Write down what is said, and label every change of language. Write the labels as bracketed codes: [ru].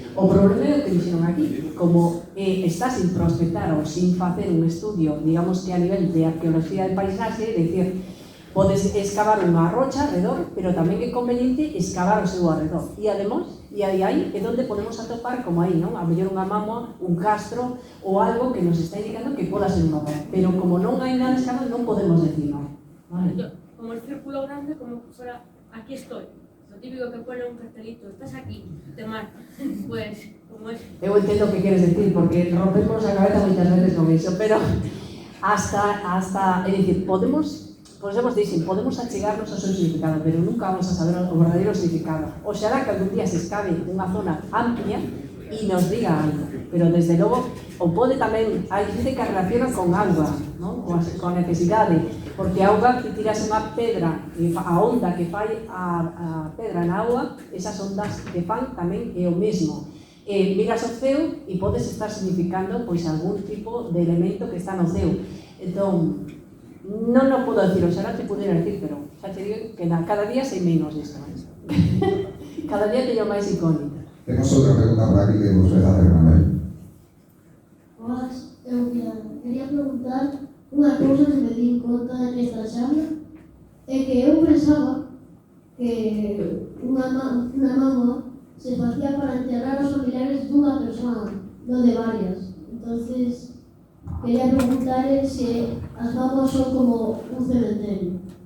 [gl] O problema é o que dixeron aquí, como está sin prospectar ou sin facer un estudio, digamos que a nivel de arqueología de paisaxe, é dicir, podes excavar unha rocha alrededor, pero tamén é conveniente excavar o seu alrededor. E además, aí é onde podemos atopar, como aí, non? A mellor unha mámoa, un castro ou algo que nos está indicando que poda ser un mapa. Pero como non hai nada escavado, non podemos decir non. Vale. [es] Como el círculo grande, como que fuera, aquí estoy. Lo típico que pone un cartelito, estás aquí, te marca. Pues, como es. [gl] Eu entendo o que queres decir, porque rompemos a cabeza moitas veces con iso, pero hasta, é dicir, podemos achegarnos ao seu significado, pero nunca vamos a saber o verdadeiro significado. Oxalá que algún día se escabe unha zona amplia e nos diga algo, pero desde logo, ou pode tamén, hai xente que relaciona con auga, non? Con necesidade, porque a auga que tiras unha pedra, a onda que fai a pedra na auga, esas ondas que fan tamén é o mesmo. Miras o ceo e podes estar significando pois algún tipo de elemento que está no ceo. Entón, non o podo decir, oxalá te pudiera decir, pero xa te digo que cada día sei menos disto. Cada día teño máis incógnita. Temos outra pregunta por aquí que vos vai facer Manuel. Eu quería preguntar unha cousa que me di conta nesta charla, é que eu pensaba que unha mámoa se facía para enterrar os familiares dunha persoa, non de varias. Entonces, quería preguntar se as mámoas son como un cementerio.